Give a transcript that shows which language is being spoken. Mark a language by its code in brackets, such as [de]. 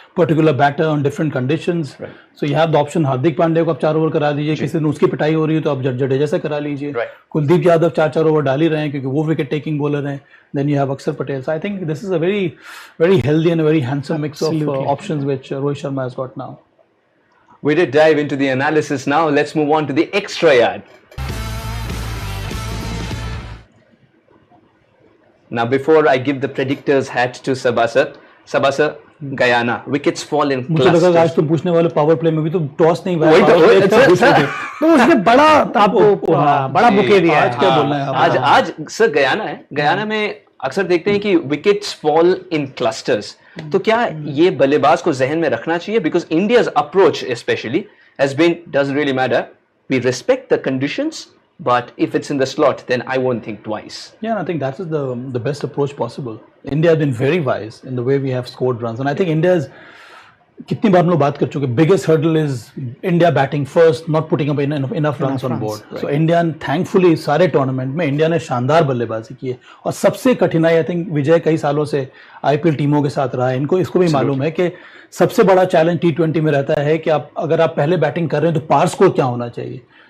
[en] Particular batter on different conditions. So you have the option. [hi] Hardik Pandya को आप 4 over करा दीजिए, किसी दिन उसकी पिटाई हो रही है तो आप जडेजा से करा लीजिए. कुलदीप यादव 4-4 ओवर डाल ही रहे हैं क्योंकि वो विकेट टेकिंग बॉलर हैं. [en] Then you have Akshar Patel. So I think this is a very healthy and very handsome mix of options which Rohit Sharma has got now. We did dive into the analysis. Now let's move on to the extra yard. Now, before I give the predictor's hat to Saba sir, Guyana, wickets fall in clusters. [hi] मुझे लगा आज तुम पूछने वाले power play में भी तो toss नहीं हुआ. तो उसने बड़ा आपको बड़ा बुके दिया. आज क्या बोलना है? आज सर गयाना है. गयाना में अक्सर देखते हैं कि [en] Wickets fall in clusters. [hi] तो क्या ये बल्लेबाज को जहन में रखना चाहिए? [en] Because India's approach specially has been doesn't really matter. We respect the conditions, but if it's in the slot, then I won't think twice. Yeah, and I think that is the best approach possible. India has been very wise in the way we have scored runs, and I think India's [hi] कितनी बार हम लोग बात कर चुके. [en] Biggest hurdle is India batting first, not putting up enough runs on board. So India thankfully [hi] सारे tournament में India ने शानदार बल्लेबाजी की है. और सबसे कठिनाई आई थिंक विजय कई सालों से आईपीएल टीमों के साथ रहा है, इनको इसको भी मालूम है कि सबसे बड़ा चैलेंज T20 में रहता है कि आप अगर आप पहले बैटिंग कर रहे हैं तो पार स्कोर क्या होना चाहिए.